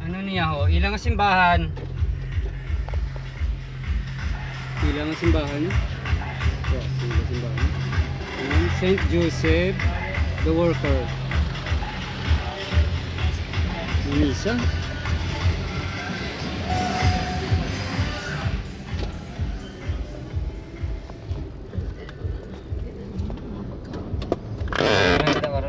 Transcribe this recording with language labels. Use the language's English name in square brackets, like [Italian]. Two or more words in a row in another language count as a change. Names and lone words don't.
[Hiligaynon] niya ho. Ilang ang simbahan? Ilang ang simbahan? Yeah, ilang simbahan. Ayan, Saint Joseph the Worker. Misa. Ano kita karon?